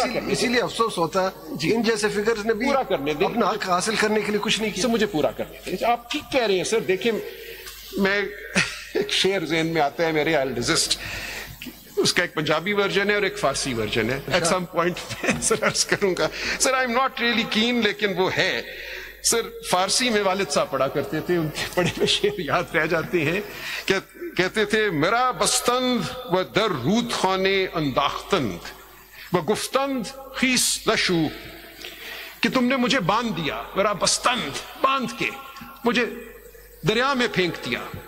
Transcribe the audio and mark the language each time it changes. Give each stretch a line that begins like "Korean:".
Hindi: इसीलिए अफसोस होता है इन जैसे फिगर्स ने भी अपना हक हासिल करने के लिए कुछ नहीं किया. मुझे पूरा करने दें. आप ठीक कह रहे हैं सर. देखिए, मैं एक शेर ज़हन में आता है मेरे,
English: I'll resist.
Hindi: उसका एक पंजाबी वर्जन है और एक फारसी वर्जन है.
English: At some point
Hindi: सर अर्ज करूंगा. Sir,
English: I'm not really keen,
Hindi: लेकिन वो है. सर, फारसी में वालिद साहब पढ़ा करते थे, उनके पढ़े हुए शेर याद रह जाते हैं. कहते थे,
Persian: मेरा बस्तंद व दर रूद खाने अंदाख्तंद व गुफ्तंद खीस लशू,
Hindi: कि तुमने मुझे बांध दिया, मेरा बस्तंद बांध के मुझे दरिया में फेंक दिया.